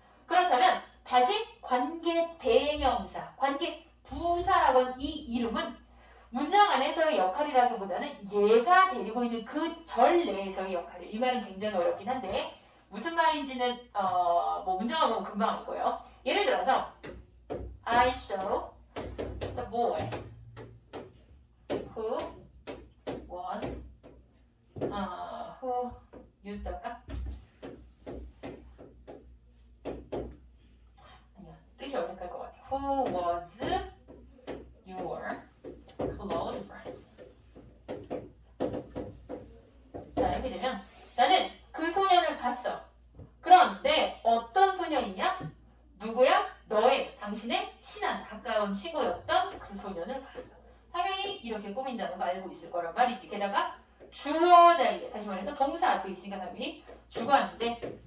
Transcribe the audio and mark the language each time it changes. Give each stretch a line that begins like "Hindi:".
Korean: 그렇다면 다시 관계 대명사, 관계 부사라고 하는 이 이름은 문장 안에서의 역할이라기보다는 얘가 데리고 있는 그 절 내에서의 역할이에요. 이 말은 굉장히 어렵긴 한데 무슨 말인지는 뭐 문장을 보면 금방 알 거예요. 예를 들어서
English: I saw the boy who was who used
Korean: 할까? 아니야 뜻이 어색할 것 같아.
English: Who was your close friend?
Korean: 자 이렇게 되면 나는 그 소년을 봤어. 그런데 어떤 소년이냐? 누구야? 너의 당신의 친한 가까운 친구였던 그 소년을 봤어. 당연히 이렇게 꾸민다는 거 알고 있을 거란 말이지. 게다가 주어 자리에 다시 말해서 동사 앞에 있으니까 당연히 주관대.